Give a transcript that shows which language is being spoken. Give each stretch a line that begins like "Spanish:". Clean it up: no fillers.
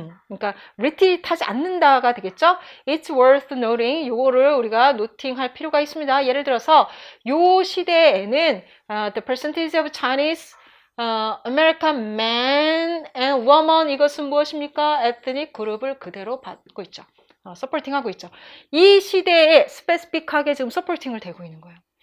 Korean: 그러니까 retreat하지 않는다가 되겠죠.
English: It's worth noting.
Korean: 요거를 우리가 노팅할 필요가 있습니다. 예를 들어서 요 시대에는
English: the percentage of Chinese American men and women
Korean: 이것은 무엇입니까? ethnic 그룹을 그대로 받고 있죠. 서포팅하고 있죠. 이 시대에 스페시픽하게 지금 서포팅을 되고 있는 거예요.